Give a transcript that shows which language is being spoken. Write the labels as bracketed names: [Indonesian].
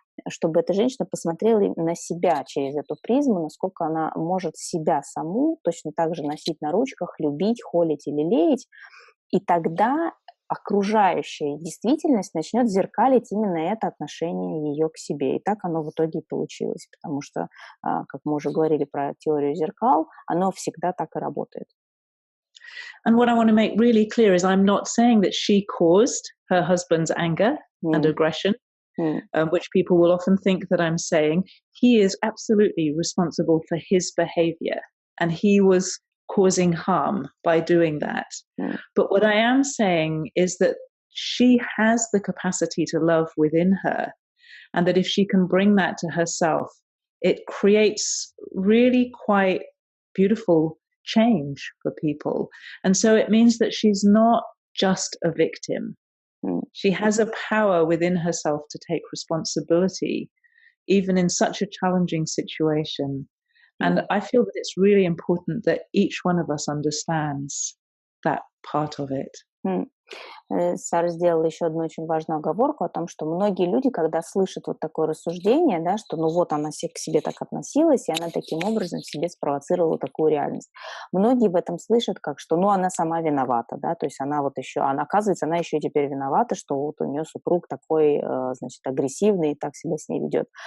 [Russian] чтобы эта женщина посмотрела на себя через эту призму, насколько она может себя саму точно так же носить на ручках, любить, холить или лелеять, и тогда окружающая действительность начнет зеркалить именно это отношение ее к себе. И так оно в итоге и получилось, потому что, как мы уже говорили про теорию зеркал, оно всегда так и работает. [English] And what I want to make really clear is I'm not saying that she caused her husband's anger and aggression, which people will often think that I'm saying. He is absolutely responsible for his behavior, and he was causing harm by doing that. But what I am saying is that she has the capacity to love within her, and that if she can bring that to herself, it creates really quite beautiful change for people. And so it means that she's not just a victim. She has a power within herself to take responsibility, even in such a challenging situation. And I feel that it's really important that each one of us understands that part of it. [Russian] Сара сделала еще одну очень важную оговорку о том, что многие люди, когда слышат вот такое рассуждение, да, что ну вот она к себе так относилась, и она таким образом в себе спровоцировала такую реальность. Многие в этом слышат как, что ну она сама виновата, да, то есть она вот еще, оказывается, она еще и теперь виновата, что вот у нее супруг такой, значит, агрессивный и так себя с ней ведет.